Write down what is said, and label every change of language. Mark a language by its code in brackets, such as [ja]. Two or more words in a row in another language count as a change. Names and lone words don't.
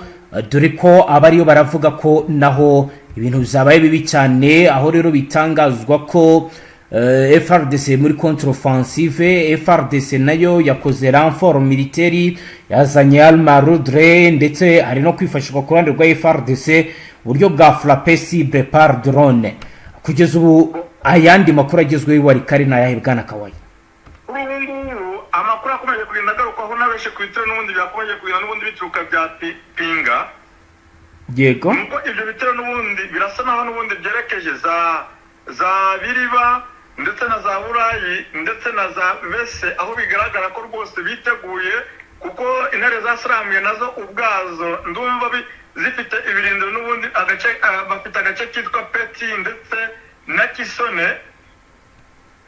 [rw] Dore ko abariyo baravuga ko naho ibintu bizabaye bibi cyane, aho rero bitangazwa ko Fardc muri contre-offensive, Fardc nayo yakoze [fr] renfort militaire, [rw] yazanye almarudre, ndetse hari no kwifashishwa ku ruhande rwa Fardc uburyo bwa [fr] frappe cible par drone. [rw] Kugeza ubu ayandi makuru agezweho iwarikare n'ayahe bwana Kawayi? Ubu ngubu amakuru akomeje kugenda agarukaho n'abeshe ku bitero n'ubundi byakomeje kugenda n'ubundi bituruka bya Pinga. Yego, nuko ibyo bitero n'ubundi birasa naho n'ubundi byerekeje za Biriba ndetse na za Burayi ndetse na za Vese, aho bigaragara ko rwose biteguye, kuko intare zasarambwe nazo ubwazo ndumva zifite ibirindiro n'ubundi bafite agace kitwa Peti ndetse na Kisone,